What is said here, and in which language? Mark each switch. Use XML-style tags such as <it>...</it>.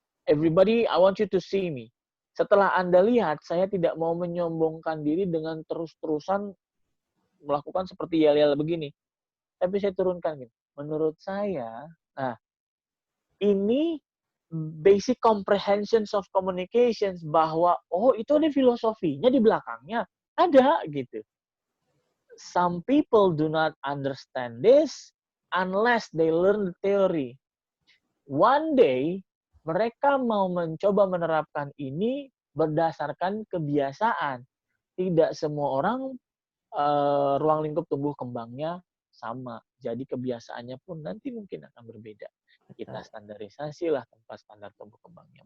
<en>Everybody, I want you to see me.</en> <id>Setelah Anda lihat, saya tidak mau menyombongkan diri dengan terus-terusan melakukan seperti yel-yel begini. Tapi saya turunkan gitu. Menurut saya, nah, ini</id> <en>basic comprehensions of communications,</en> <id>bahwa oh itu ada filosofinya di belakangnya. Ada gitu.</id> <en>Some people do not understand this unless they learn the theory. One day,</en> <id>mereka mau mencoba menerapkan ini berdasarkan kebiasaan. Tidak semua orang ruang lingkup tumbuh kembangnya sama. Jadi kebiasaannya pun nanti mungkin akan berbeda. Kita standarisasi lah tempat standar tumbuh kembangnya.</id>